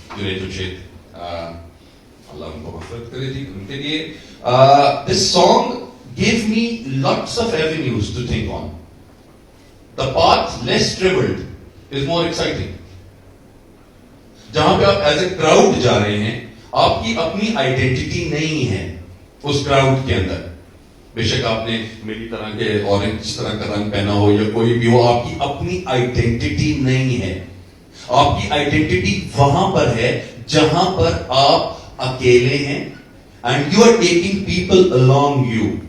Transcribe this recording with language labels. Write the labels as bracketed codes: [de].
[ur] جنید الشید, اللہ ان کو مغفرت کرے جی, ان کے لیے this song [en] gave me lots of avenues to think on. The path less traveled is more exciting. [ur] جہاں پہ آپ ایز اے کراؤڈ جا رہے ہیں, آپ کی اپنی آئیڈینٹی نہیں ہے اس کراؤڈ کے اندر. بے شک آپ نے میری طرح کے اورنج طرح کا رنگ پہنا ہو یا کوئی بھی ہو, آپ کی اپنی آئیڈینٹی نہیں ہے. آپ کی آئیڈینٹی وہاں پر ہے جہاں پر آپ اکیلے ہیں, [en] And you are taking people along you.